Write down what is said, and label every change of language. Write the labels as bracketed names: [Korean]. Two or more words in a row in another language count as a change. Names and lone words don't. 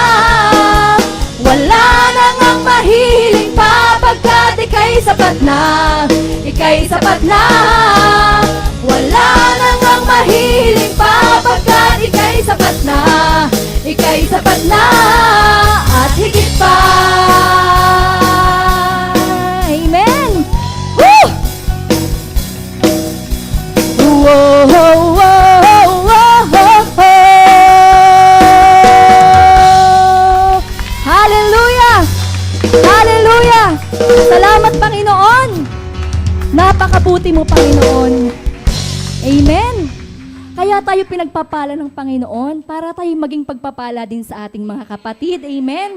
[Filipino] Wala nang ang mahilig pa pagkat ika'y sapat na, ika'y sapat na. Wala nang ang mahilig pa pagkat ika'y sapat na, ika'y sapat na. At higit pa. Amen. Woo! Whoa, whoa, whoa, whoa, whoa. Hallelujah! Hallelujah! Salamat, Panginoon! Napakabuti mo, Panginoon. Amen! Kaya tayo pinagpapala ng Panginoon para tayo maging pagpapala din sa ating mga kapatid. Amen?